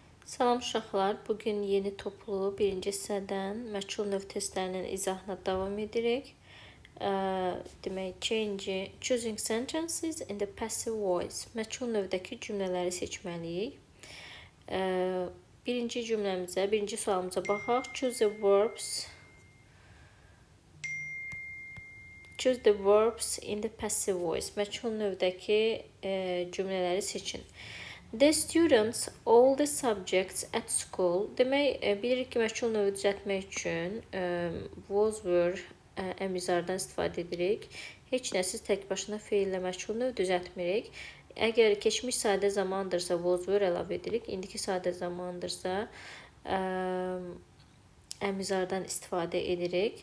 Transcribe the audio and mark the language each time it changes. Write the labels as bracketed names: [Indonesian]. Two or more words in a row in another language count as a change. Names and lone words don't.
[Azerbaijani] Salam uşaqlar, bugün yeni toplu birinci hissədən məchul növ testlərinin izahına davam edirik. Demək, [English] choosing sentences in the passive voice. [Azerbaijani] Məchul növdəki cümlələri seçməliyik. Birinci cümləmizə, birinci sualımıza baxaq. [English] Choose the verbs in the passive voice. [Azerbaijani] Məchul növdəki cümlələri seçin. [English] The students all the subjects at school. [Azerbaijani] Demək, bilirik ki, məchul növü düzəltmək üçün [English] was were [Azerbaijani] əmizardan istifadə edirik. Heç nə siz tək başına feillə məchul növ düzəltmirik. Əgər keçmiş sadə zamandırsa [English] was were [Azerbaijani] əlavə edirik. İndiki sadə zamandırsa əmizardan istifadə edirik.